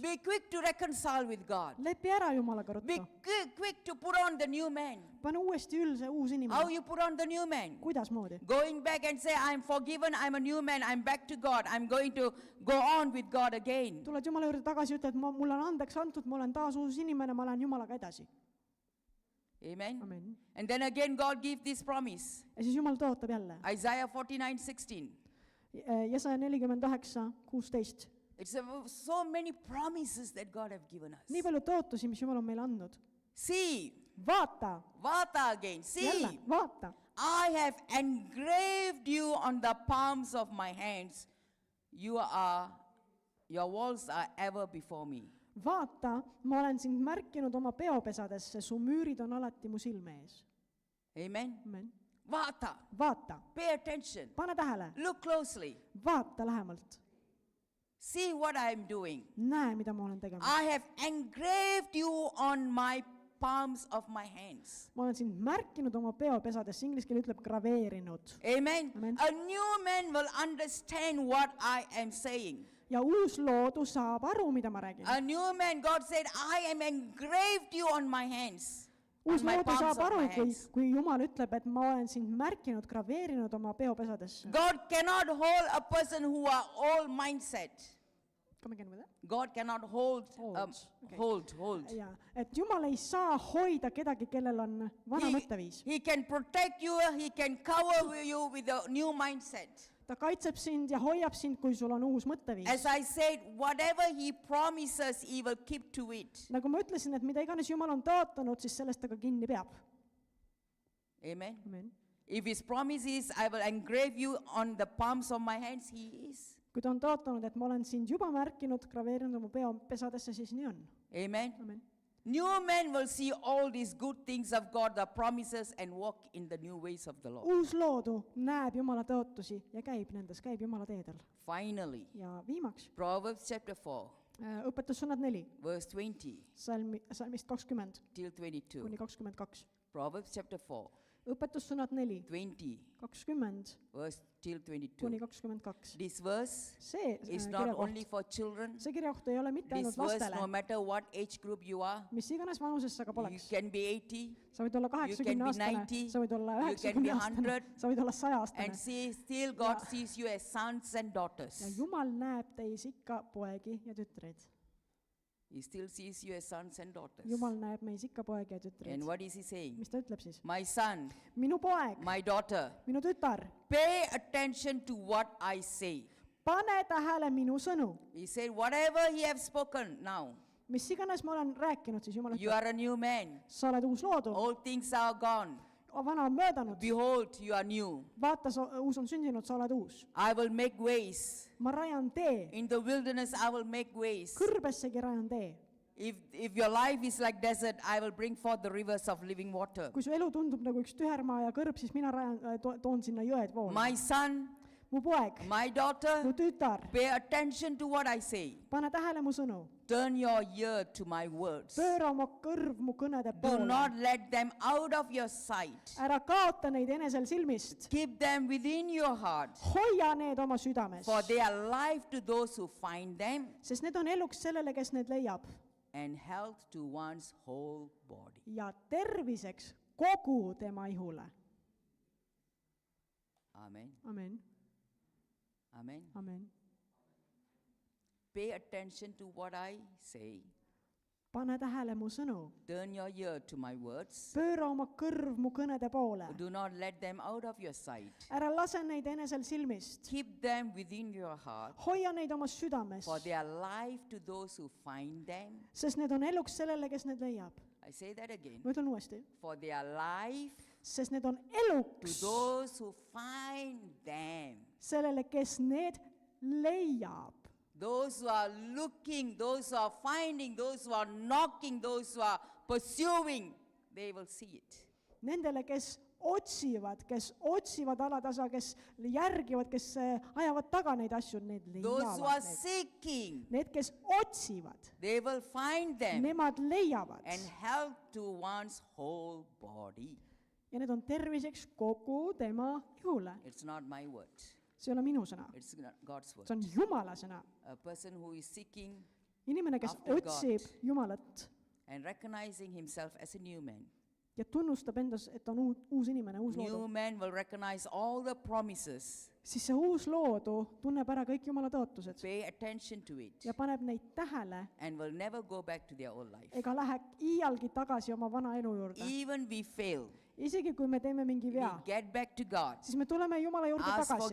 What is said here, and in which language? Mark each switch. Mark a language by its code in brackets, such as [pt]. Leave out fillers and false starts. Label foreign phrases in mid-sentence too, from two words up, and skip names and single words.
[en] Be quick to reconcile with God. [et] Lepi ära Jumalaga [en] Be [et] ruttu. [en] quick to put on the new man. [et] Pane uuesti see uus [en] How [et] inimene. [en] you put on the new man? [et] Kuidas moodi? [en] Going back and say, I'm forgiven, I'm a new man, I'm back to God. I'm going to go on with God again. [et] Tuled Jumala juurde tagasi, ütled, mulle on andeks antud, ma olen taas uus inimene, ma lähen Jumalaga edasi. [en] Amen. [et] Amen. [en] And then again, God gives this promise. [et] Ja siis Jumal tõotab jälle. [en] Isaiah 49:16. [et] Jesaja 49:16. [en] It's so many promises that God have given us. [et] Nii palju tõotusi, mis Jumal on meile andnud. [en] See, [et] Vaata, [en] Vata again. See, [et] jälle, vaata. [en] I have engraved you on the palms of my hands. Your walls are ever before me. [et] Vaata, ma olen sind märkinud oma peopesadesse, su müürid on alati mu silme ees. [en] Amen. [et] Amen. Vata. Vaata, [en] Pay attention. [et] pane tähele, [en] Look closely. [et] vaata lähemalt. [en] See what I am doing. [et] Näe, mida ma olen tegemas. [en] I have engraved you on my palms of my hands. [et] Ma olen sind märkinud oma peopesadesse, inglise keel ütleb graveerinud. [en] Amen. [et] Amen. [en] A new man will understand what I am saying. [et] Ja uus loodu saab aru, mida ma räägin. [en] A new man, God said, I am engraved you on my hands. [et] Uus [en] On my [et] loodu [en] palms [et] saab [en] of [et] aru, [en] my hands. [et] kui Jumal ütleb, et ma olen sind märkinud, graveerinud oma peopesadesse. [en] God cannot hold a person who are all mindset. Come again with that? God cannot hold. Okay. Hold. [et] Ja, et Jumal ei saa hoida kedagi, kellel on vana mõtteviis. [en] He can protect you. He can cover you with a new mindset. [et] Ta kaitseb sind ja hoiab sind, kui sul on uus mõtteviis. [en] As I said, whatever He promises, He will keep to it. [et] Nagu ma ütlesin, et mida iganes Jumal on tõotanud, siis sellest ta ka kinni peab. [en] Amen. [et] Amen. [en] If His promise is, I will engrave you on the palms of my hands, He is. [et] Kui ta on tõotanud, et ma olen sind juba märkinud, graveerinud oma peopesadesse, siis nii on. [en] Amen. [et] Amen. [en] New men will see all these good things of God, the promises, and walk in the new ways of the Lord. [et] Uus loodu näeb Jumala tõotusi ja käib nendes, käib Jumala teedel. [en] Finally, [et] Ja viimaks, [en] Proverbs chapter 4, [et] õpetussõnad 4, [en] verse 20 [et] salmist 20 [en] till 22. [et] kuni 22. [en] Proverbs chapter 4, [et] Õpetussõnad 4, [en] 20, [et] 20 [en] verse till [et] kuni [en] 22. [et] 22. [en] This verse [et] See [en] is not only [et] kirjakoht, [en] for children. [et] see kirjakoht ei ole mitte [en] This [et] ainult [en] verse, [et] lastele, [en] no matter what age group you are, [et] mis iganes vanuses sa ka [en] you [et] poleks. [en] can be 80 [et] Sa võid olla [en] you can be [et] 80-aastane, [en] 90, [et] sa võid olla [en] you can be [et] 90-aastane, [en] 100, [et] sa võid olla [en] and [et] 100-aastane. see, [en] still God sees you as sons and daughters. [et] Ja Jumal näeb teis ikka poegi ja tütreid. [en] He still sees you as sons and daughters. [et] Jumal näeb meis ikka poegi ja tütreid. [en] And what is He saying? [et] Mis ta ütleb siis? [en] My son, [et] Minu poeg, [en] my daughter, [et] minu tütar, [en] pay attention to what I say. [et] pane tähele minu sõnu. [en] He said, whatever He have spoken now, [et] Mis iganes ma olen rääkinud, siis Jumal [en] you [et] ütleb, [en] are a new man. [et] sa oled uus loodu, [en] All things are gone. [et] vana on möödanud, [en] Behold, you are new. [et] vaata, uus on sündinud, sa oled uus. [en] I will make ways. [et] Ma rajan tee, [en] In the wilderness, I will make ways. [et] kõrbessegi rajan tee. [en] If your life is like desert, I will bring forth the rivers of living water. [et] Kui su elu tundub nagu üks tühermaa ja kõrb, siis mina toon sinna jõed voolu. [en] My son, [et] Mu poeg, [en] my daughter, [et] mu tütar, [en] pay attention to what I say. [et] pane tähele mu sõnu. [en] Turn your ear to my words. [et] Pööra oma kõrv mu kõnede [en] Do [et] poole. [en] not let them out of your sight. [et] Ära kaota neid enesel silmist. [en] Keep them within your heart, [et] Hoia need oma südames, [en] for they are life to those who find them [et] sest need on eluks sellele, kes need leiab [en] and health to one's whole body. [et] ja terviseks kogu tema ihule. [en] Amen. [et] Amen. [en] Amen. [et] Amen. [en] Pay attention to what I say. [et] Pane tähele mu sõnu. [en] Turn your ear to my words. [et] Pööra oma kõrv mu kõnede poole. [en] Do not let them out of your sight. [et] Ära lase neid enesel silmist. [en] Keep them within your heart, [et] Hoia neid oma südames, [en] for they are life to those who find them. [et] sest need on eluks sellele, kes need leiab. [en] I say that again. [et] ma ütlen uuesti, [en] For their life [et] sest need on [en] to [et] eluks [en] those who find them. [et] sellele, kes need leiab. [en] Those who are looking, those who are finding, those who are knocking, those who are pursuing, they will see it. [et] Nendele, kes otsivad alatasa, kes järgivad, kes ajavad taga neid asju, need [en] Those who [et] leiavad [en] are [et] need. [en] seeking, [et] Need, kes otsivad, [en] they will find them [et] nemad leiavad. [en] and help to one's whole body. [et] Ja need on terviseks kogu tema ihule. [en] It's not my word. [et] See ei ole minu sõna, [en] It's not God's word. [et] see on Jumala sõna. [en] A person who is seeking [et] Inimene, kes [en] After God. [et] otsib Jumalat [en] and recognizing himself as a new man. [et] ja tunnustab endas, et ta on uus inimene, uus loodu, [en] New man will recognize all the promises, [et] siis see uus loodu tunneb ära kõik Jumala tõotused [en] pay attention to it, [et] ja paneb neid tähele [en] and will never go back to their old life. [et] ega lähe iialgi tagasi oma vana elu juurde. [en] Even we fail, [et] Isegi kui me teeme mingi [en] we [et] vea, [en] get back to God, [et] siis me tuleme Jumala juurde [en] ask [et] tagasi.